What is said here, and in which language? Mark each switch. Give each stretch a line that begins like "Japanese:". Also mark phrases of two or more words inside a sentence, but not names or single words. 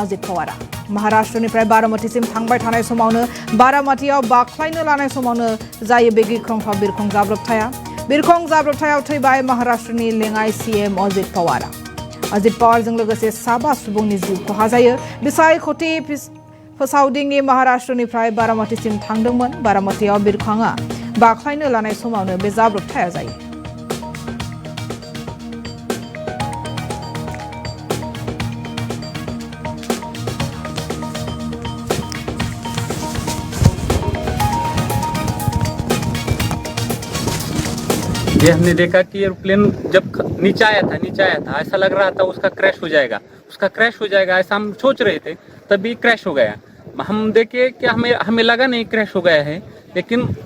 Bodo: अजित पवारा महाराष्ट्रनिफ्राय बारामतीसिम थांबाय थानाय समावनो बारामतीयाव बाख्लायनो लानाय समावनो जायो बे गिख्रंथाव बिरखं जाब्रबथायाव थैबाय महाराष्ट्रनि लेङाइ सीएम अजित पवारजों लोगोसे साबा सुबुंनि जिउ खहा जायो बिसायख'थि फोसावदिंनि महाराष्ट्रनिफ्राय बारामतीसिम थांदोंमोन बारामतीयाव बिरखंआ बाख्लायनो लानाय समावनो बे जाब्रबथाया जायो
Hindi: ये हमने देखा कि एयरप्लेन जब नीचे आया था ऐसा लग रहा था उसका क्रैश हो जाएगा ऐसा हम सोच रहे थे तभी क्रैश हो गया हम देखे कि हमें लगा नहीं क्रैश हो गया है लेकिन